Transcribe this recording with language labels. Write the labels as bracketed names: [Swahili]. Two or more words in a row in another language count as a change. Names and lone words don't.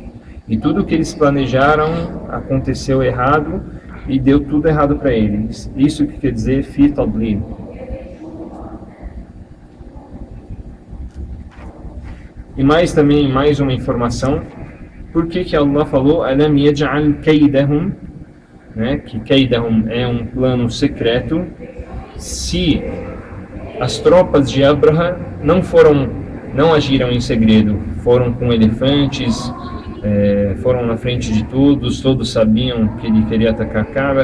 [Portuguese] E tudo que eles planejaram aconteceu errado e deu tudo errado para eles. Isso que quer dizer [Arabic] في تضليل. [Portuguese] E mais uma informação. Por que Allah falou [Arabic] ألم يجعل كيدهم, [Portuguese] que kaydahum é um plano secreto? Se as tropas de Abraha não agiram em segredo, foram com elefantes, foram na frente de todos sabiam que ele queria atacar a Kaaba.